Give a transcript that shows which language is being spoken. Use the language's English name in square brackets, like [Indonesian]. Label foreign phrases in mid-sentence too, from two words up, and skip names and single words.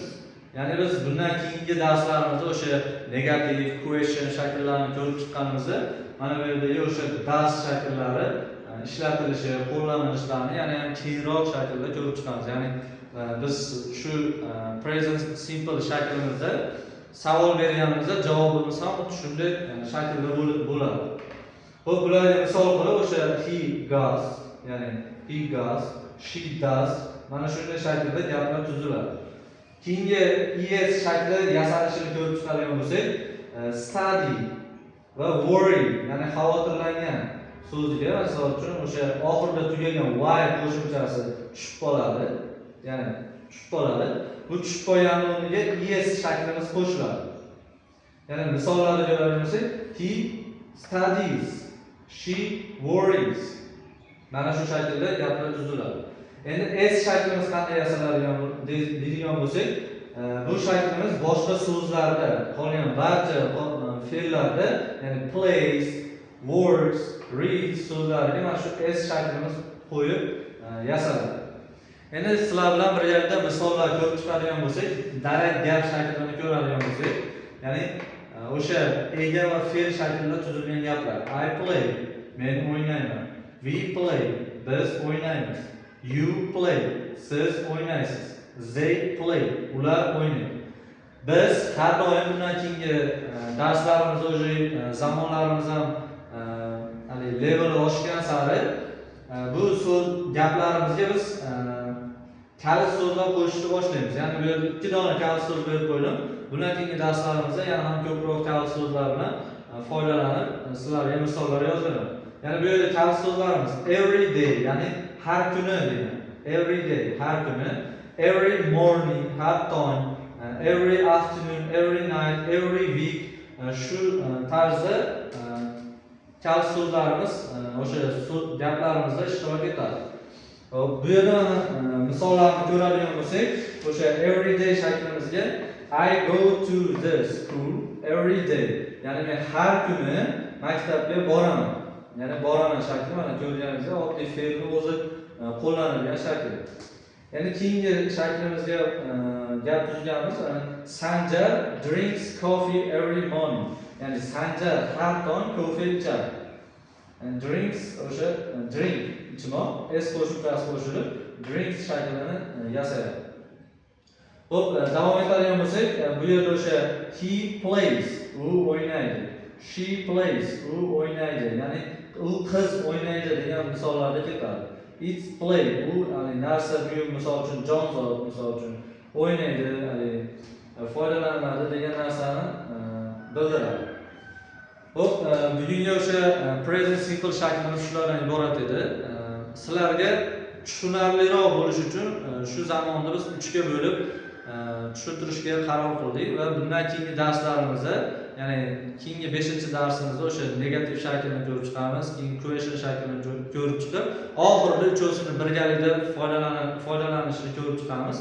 [Uzbek] Ya'ni biz bundan keyingi darslarimizda o'sha [English] negative question [Uzbek] shakllarini ko'rib chiqqanimizda, mana bu yerda o'sha does shakllari ishlatilishi, qo'llanilishlarini yana ham keyinroq shaklda ko'rib chiqamiz. Ya'ni biz shu [English] present simple [Uzbek] shaklimizda savol berganimizda javobimiz ham shunday shaklda bo'ladi. Xo'p, bularga misol qilib o'sha [English] he goes, [Uzbek] ya'ni [English] he goes, she does, [Uzbek] mana shunday shaklda gaplar tuziladi. Keyingi es shakli yasalishini ko'rib chiqadigan bo'lsak, study va worry, ya'ni xavotirlangan so'ziga, masalan uchun o'sha oxirida tugagan y qo'shimchasi tushib qoladi. Ya'ni tushib qoladi. Bu tushib qolgan o'rniga es shaklimiz qo'shiladi. Ya'ni misollarni ko'radigan bo'lsak, [English] he studies, she worries. [Uzbek] Mana shu shaklda gaplar tuziladi. Endi s shaklimiz qanday yasaladigan deydigan bo'lsak, bu shaklimiz boshqa so'zlarda, qolgan barcha fe'llarda, ya'ni [English] plays, works, reads [Uzbek] so'zlariga mana shu s shaklimiz qo'yib yasaladi. Endi sizlar bilan bir yerda misollar ko'rib chiqadigan bo'lsak, darak gap shaklini ko'radigan bo'lsak, ya'ni o'sha ega va fe'l shaklida tuzilgan gaplar. [English] I play, [Uzbek] men o'ynayman. [English] We play, [Uzbek] biz o'ynaymiz. [English] You play, [Uzbek] siz o'ynaysiz. [English] They play, [Uzbek] ular o'ynaydi. Biz har doim bundan keyingi darslarimizda o'sha zamonlarimiz ham level oshgan sari bu so'z gaplarimizga biz kalit so'zlar qo'shishni boshlaymiz. Ya'ni bu yerda 2 dona kalit so'z berib qo'ydim. Bundan keyingi darslarimizda yana ham ko'proq kalit so'zlar bilan foydalanib sizlarga misollar yozaman. Ya'ni bu yerda kalit so'zlarimiz [English] every day, [Uzbek] ya'ni har kuni degan. [English] Every day, [Uzbek] har kuni. [English] Every morning, [Uzbek] har tong. [English] Every afternoon, every night, every week. [Uzbek] Shu tarzda kalit so'zlarimiz o'sha gaplarimizda ishtirok etadi. Bu yerda misollarni ko'radigan bo'lsak, o'sha [English] every day [Uzbek] shaklimizga [English] I go to the school every day. [Uzbek] Ya'ni men har kuni maktabga boraman. Ya'ni boraman shakli mana ko'rganingizdek oddiy fe'lni o'zi qo'llanilgan shakl. Ya'ni keyingi shaklimizga gap tuzganmiz. [English] Sanjar drinks coffee every morning. [Uzbek] Ya'ni Sanjar har tong kofe ichadi. And drinks o'sha drink ichmoq s qo'shimchasi qo'shilib drinks shaklini yasaydi. Xo'p, davom etadigan bo'lsak, bu yerda o'sha [English] he plays, [Uzbek] u o'ynaydi. [English] She plays, [Uzbek] u o'ynaydi. Ya'ni u qiz o'ynaydi degan misollarda ketadi. [English] It's play, [Uzbek] u narsa buyum misol uchun jonzot misol uchun o'ynaydi, foydalanadi degan narsani bildiradi. Xo'p, bugungi o'sha [English] present simple [Uzbek] shaklimiz shulardan iborat edi. Sizlarga tushunarliroq bo'lish uchun shu zamonni biz 3 ga bo'lib tushuntirishga qaror qildik va bundan keyingi darslarimizda, ya'ni keyingi 5-darsimizda o'sha negativ shaklni ko'rib chiqamiz, keyin question shaklini ko'rib chiqib, oxirida uchovsini birgalikda foydalanishni ko'rib chiqamiz.